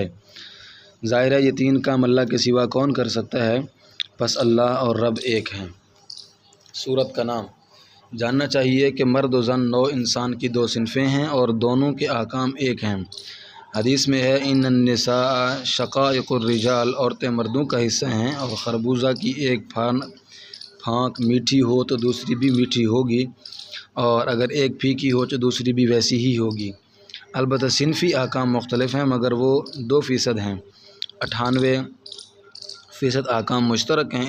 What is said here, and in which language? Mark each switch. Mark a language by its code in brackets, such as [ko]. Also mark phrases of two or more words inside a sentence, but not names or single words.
[ur] ظاہر ہے یہ 3 کام اللہ کے سوا کون کر سکتا ہے، پس اللہ اور رب ایک ہیں۔ سورت کا نام۔ جاننا چاہیے کہ مرد و زن نوع انسان کی 2 صنفیں ہیں، اور دونوں کے احکام ایک ہیں۔ حدیث میں ہے [ar] ان النساء شقائق الرجال، [ur] عورتیں مردوں کا حصہ ہیں، اور خربوزہ کی ایک پھانک میٹھی ہو تو دوسری بھی میٹھی ہوگی، اور اگر ایک پھیکی ہو تو دوسری بھی ویسی ہی ہوگی۔ البتہ صنفی احکام مختلف ہیں، مگر وہ 2% ہیں۔ 98% احکام مشترک ہیں۔